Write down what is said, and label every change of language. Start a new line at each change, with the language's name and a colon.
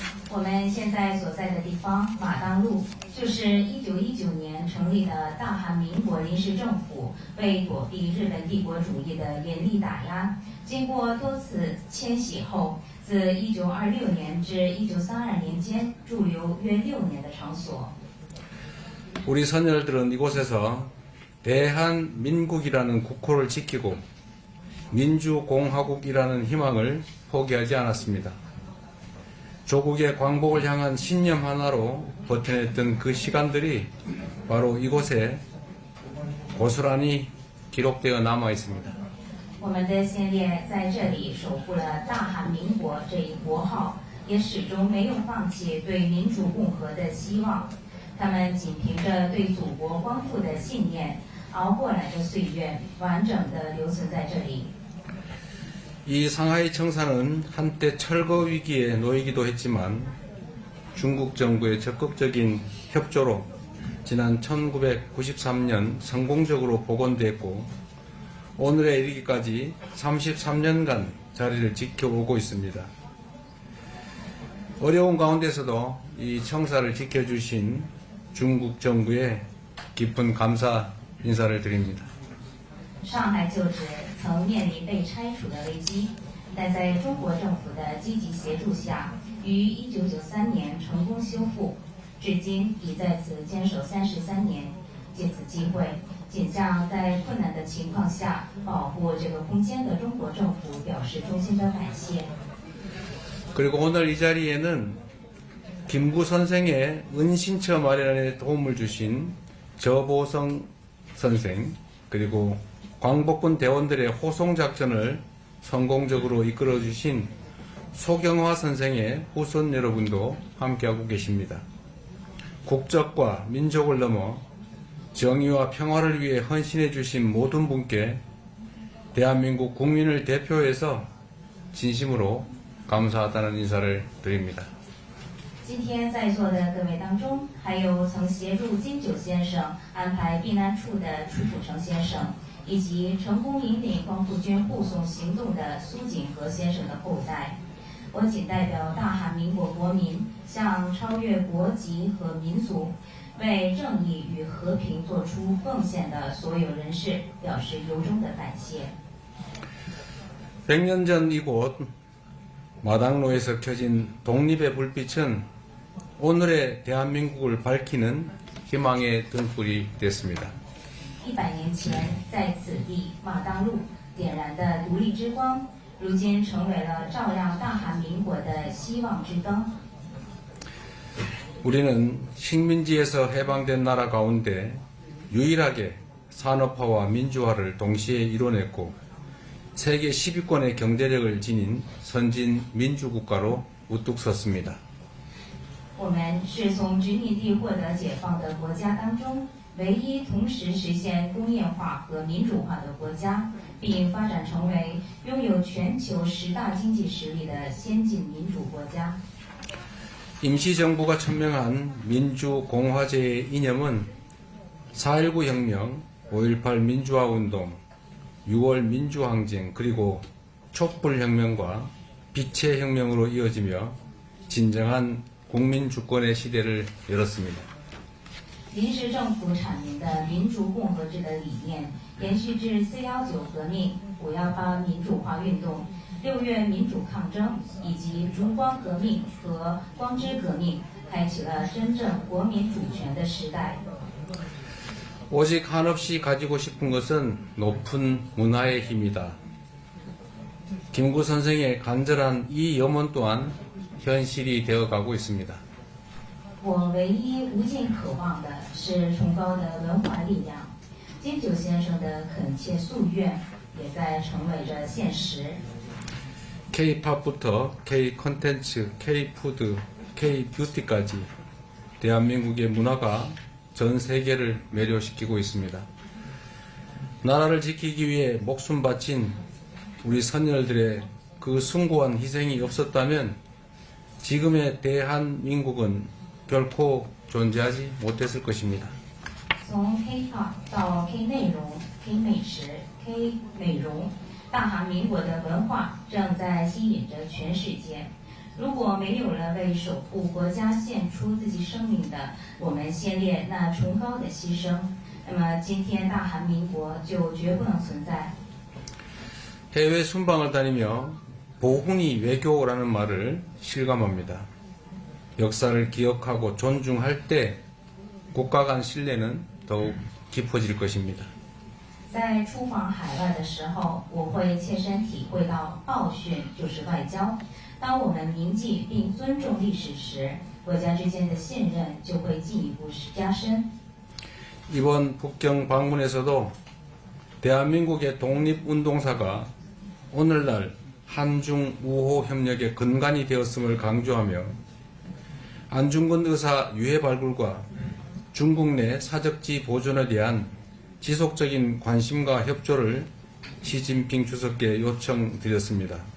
Chinese: 我们现在所在的地方马当路，就是1919年成立的大韩民国临时政府为躲避日本帝国主义的严厉打压，经过多次迁徙后，自1926年至1932年间驻留约6年的场所。
Korean: 우리 선열들은 이곳에서 대한민국이라는 국호를 지키고 민주공화국이라는 희망을 포기하지 않았습니다. 조국의 광복을 향한 신념 하나로 버텨냈던 그 시간들이 바로 이곳에 고스란히 기록되어 남아 있습니다.
Chinese: 我们的先烈在这里守护了大韩民国这一国号，也始终没有放弃对民主共和的希望。他们仅凭着对祖国光复的信念，熬过来的岁月，完整的留存在这里。
Korean: 이 상하이 청사는 한때 철거 위기에 놓이기도 했지만 중국 정부의 적극적인 협조로 지난 1993년 성공적으로 복원됐고 오늘에 이르기까지 33년간 자리를 지켜오고 있습니다. 어려운 가운데서도 이 청사를 지켜주신 중국 정부에 깊은 감사 인사를 드립니다.
Chinese: 上海旧址曾面临被拆除的危机，但在中国政府的积极协助下，于1993年成功修复，至今已在此坚守33年。借此机会，仅向在困难的情况下保护这个空间的中国政府表示衷心的感谢。
Korean: 그리고 오늘 이 자리에는 김구 선생의 은신처 마련에 도움을 주신 저보성 선생 그리고 광복군 대원들의 호송작전을 성공적으로 이끌어주신 소경화 선생의 후손 여러분도 함께하고 계십니다. 국적과 민족을 넘어 정의와 평화를 위해 헌신해 주신 모든 분께 대한민국 국민을 대표해서 진심으로 감사하다는 인사를 드립니다.
Chinese: 今天在座的各位当中，还有曾协助金九先生安排避难处的楚楚成先生，以及成功引领光复军护送行动的苏锦和先生的后代。我仅代表大韩民国国民，向超越国籍和民族，为正义与和平做出奉献的所有人士表示由衷的感谢。
Korean: 100년 전 이곳 마당로에서 켜진 독립의 불빛은 오늘의 대한민국을 밝히는 희망의 등불이 됐습니다.
Chinese: 100年前，在此地马当路点燃的独立之光，如今成为了照亮大韩民国的希望之灯。
Korean: 우리는 식민지에서 해방된 나라 가운데 유일하게 산업화와 민주화를 동시에 이뤄냈고 세계 10위권의 경제력을 지닌 선진 민주국가로 우뚝 섰습니다.
Chinese: 我们是从殖民地获得解放的国家当中唯一同时实现工业化和民主化的国家，并发展成为拥有全球10大经济实力的先进民主国家。
Korean: 임시정부가 천명한 민주공화제의 이념은 4.19 혁명, 5.18 민주화운동, 6월 민주항쟁 그리고 촛불혁명과 빛의 혁명으로 이어지며 진정한 국민주권의 시대를 열었습니다.
Chinese: 临时政府阐明的民主共和制的理念，延续至4.19革命、5.18民主化运动、6月民主抗争以及烛光革命和光之革命，开启了真正国民主权的时代。
Korean: 오직 한없이 가지고 싶은 것은 높은 문화의 힘이다. 김구 선생의 간절한 이 염원 또한 현실이 되어가고 있습니다.
Chinese: 我唯一无尽渴望的是崇高的文化力量。金九先生的恳切夙愿也在成为着现实。
Korean: K-팝부터 K-컨텐츠, K-푸드, K-뷰티까지 대한민국의 문화가 전 세계를 매료시키고 있습니다. 나라를 지키기 위해 목숨 바친 우리 선열들의 그 숭고한 희생이 없었다면 지금의 대한민국은 결코 존재하지 못했을 것입니다.
Chinese: 从 K-pop 到 K 内容、K 美食、K 美容，大韩民国的文化正在吸引着全世界。如果没有了为守护国家献出自己生命的我们先烈那崇高的牺牲，那么今天大韩民国就绝不能存在。
Korean: 해외 순방을 다니며 보훈이 외교라는 말을 실감합니다. 역사를 기억하고 존중할 때 국가 간 신뢰는 더욱 깊어질 것입니다.
Chinese: 在出访海外的时候，我会切身体会到报训就是外交。当我们铭记并尊重历史时，国家之间的信任就会进一步加深。
Korean: 이번 북경 방문에서도 대한민국의 독립운동사가 오늘날 한중 우호 협력의 근간이 되었음을 강조하며 안중근 의사 유해 발굴과 중국 내 사적지 보존에 대한 지속적인 관심과 협조를 시진핑 주석께 요청드렸습니다.